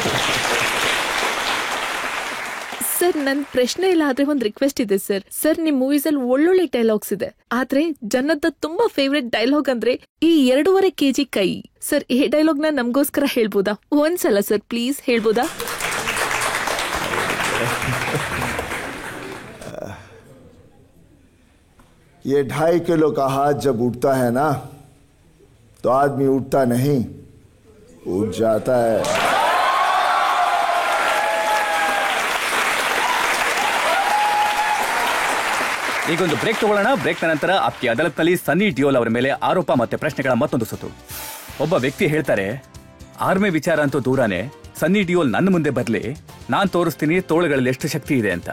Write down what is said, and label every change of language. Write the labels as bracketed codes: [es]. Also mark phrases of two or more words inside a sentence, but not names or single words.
[kn] ಸರ್, ನನ್ನ ಪ್ರಶ್ನೆ ಇಲ್ಲ, ಆದ್ರೆ ಒಂದು ರಿಕ್ವೆಸ್ಟ್ ಇದೆ ಸರ್. ಸರ್, ನಿಮ್ ಮೂವೀಸಲ್ಲಿ ಒಳ್ಳೊಳ್ಳೆ ಡೈಲಾಗ್ಸ್ ಇದೆ, ಆದ್ರೆ ಜನದ ತುಂಬಾ [en] favourite dialogue [kn] ಅಂದ್ರೆ ಈ 2.5 kg ಕೈ. ಸರ್, ಈ ಡೈಲಾಗ್ನ ನಮಗೋಸ್ಕರ ಹೇಳ್ಬೋದಾ? ಒಂದ್ಸಲ [en] sir please [kn] ಹೇಳ್ಬೋದಾ? [hi] ये 2.5 किलो का हाथ जब उठता है ना, तो आदमी उठता नहीं, उठ जाता है. [kn] ಈಗೊಂದು ಬ್ರೇಕ್ ತಗೊಳ್ಳೋಣ. ಬ್ರೇಕ್ನ ನಂತರ ಆಪ್ಕಿ ಅದಾಲತ್ನಲ್ಲಿ ಸನ್ನಿ ಡಿಯೋಲ್ ಅವರ ಮೇಲೆ ಆರೋಪ ಮತ್ತೆ ಪ್ರಶ್ನೆಗಳ ಮತ್ತೊಂದು ಸುತ್ತು. ಒಬ್ಬ ವ್ಯಕ್ತಿ ಹೇಳ್ತಾರೆ, ಆರ್ಮಿ ವಿಚಾರ ಅಂತೂ ದೂರನೇ, ಸನ್ನಿ ಡಿಯೋಲ್ ನನ್ನ ಮುಂದೆ ಬರ್ಲಿ, ನಾನ್ ತೋರಿಸ್ತೀನಿ ತೋಳುಗಳಲ್ಲಿ ಎಷ್ಟು ಶಕ್ತಿ ಇದೆ ಅಂತ.